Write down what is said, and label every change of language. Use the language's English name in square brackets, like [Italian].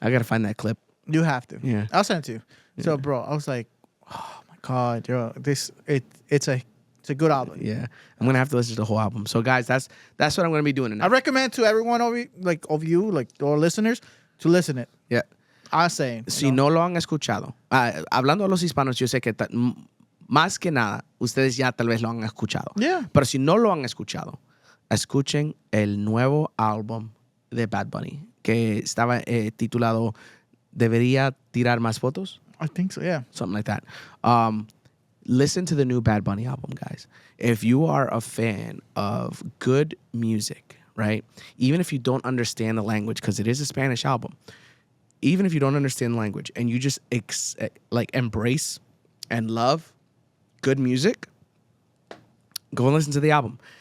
[English] I got to find that clip. You have to. Yeah. I'll send it to you. Yeah. So, bro, I was like, oh my God, yo, it's a good album. Yeah. I'm going to have to listen to the whole album. So, guys, that's what I'm going to be doing tonight. I recommend to everyone of you, our listeners, to listen it. Yeah. I'm saying. [Spanish] Si no lo han escuchado, hablando de los hispanos, yo sé que más que nada, ustedes ya tal vez lo han escuchado. [English] Yeah. [Spanish] Pero si no lo han escuchado, escuchen el nuevo álbum de Bad Bunny, que estaba titulado ¿Debería tirar más fotos? [English] I think so, yeah. Something like that. Listen to the new Bad Bunny album, guys. If you are a fan of good music, right? Even if you don't understand the language, because it is a Spanish album, even if you don't understand the language and you just embrace and love good music, go and listen to the album.